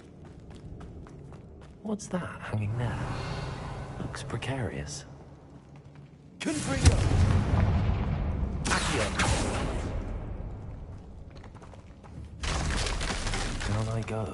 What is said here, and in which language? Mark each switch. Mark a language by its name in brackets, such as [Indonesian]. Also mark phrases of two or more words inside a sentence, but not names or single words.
[English] What's that hanging there? Looks precarious. Confringo! Accio! Down I go.